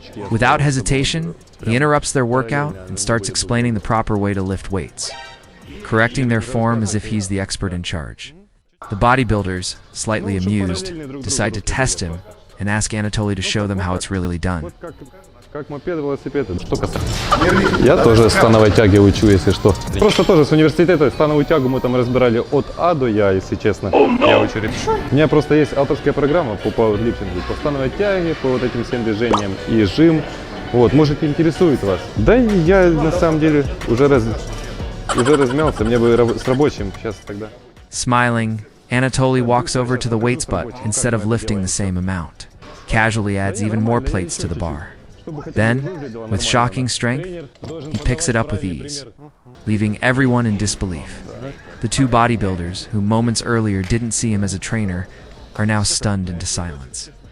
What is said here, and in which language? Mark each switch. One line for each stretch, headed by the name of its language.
English: Without hesitation, he interrupts their workout and starts explaining the proper way to lift weights, correcting their form as if he's the expert in charge. The bodybuilders, slightly amused, decide to test him and ask Anatoly to show them how it's really done.
Russian: Как мопед, велосипед. Что касается. Я тоже становой тяги учу, если что. Просто тоже с университета становую тягу мы там разбирали от А до Я, если честно. Я очень У меня просто есть авторская программа по пауэрлифтингу, по становой тяге, по вот этим всем движениям и жим. Вот, может, интересует вас. Да, я на самом деле уже размялся, мне бы с рабочим сейчас тогда.
English: Smiling, Anatoly walks over to the weights but instead of lifting the same amount, casually adds even more plates to the bar. Then, with shocking strength, he picks it up with ease, leaving everyone in disbelief. The two bodybuilders, who moments earlier didn't see him as a trainer, are now stunned into silence.